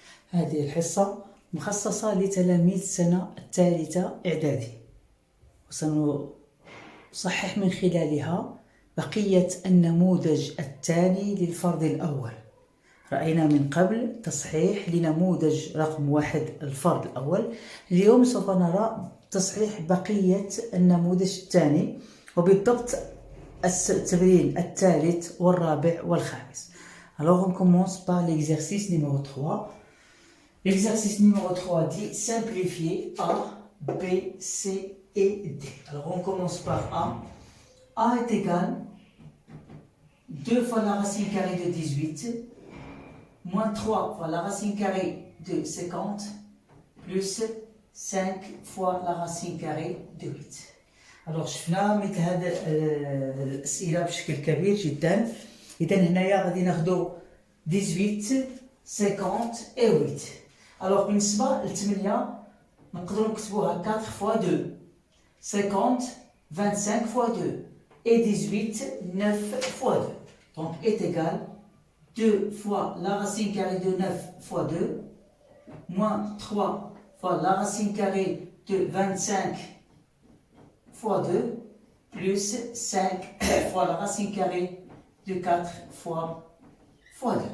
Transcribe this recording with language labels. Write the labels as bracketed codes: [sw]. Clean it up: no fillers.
[ar] هذه الحصة مخصصة لتلاميذ السنة الثالثة إعدادي، وسنصحح من خلالها بقية النموذج الثاني للفرض الأول. رأينا من قبل تصحيح لنموذج رقم 1 الفرض الأول. اليوم سوف نرى تصحيح بقية النموذج الثاني، وبالضبط التمرين الثالث والرابع والخامس. [fr] Alors on commence par l'exercice numéro 3. L'exercice numéro 3 dit simplifier A, B, C et D. Alors on commence par A. A est égal 2 fois la racine carrée de 18 moins 3 fois la racine carrée de 50 plus 5 fois la racine carrée de 8. [ar] Alors شفنا مثل هذا الأسئلة بشكل كبير جدا. إذا هنايا غادي ناخدو 18 50 et 8. Alors بالنسبة للثمانية نقدروا نكتبوها [fr] 4 fois 2 50 25 fois 2 [ar] et 18 9 fois 2. [fr] Donc est égal 2 fois la racine carrée de 9 fois 2 moins 3 fois la racine carrée de 25 fois 2 plus 5 fois la racine carrée de 4 fois 2.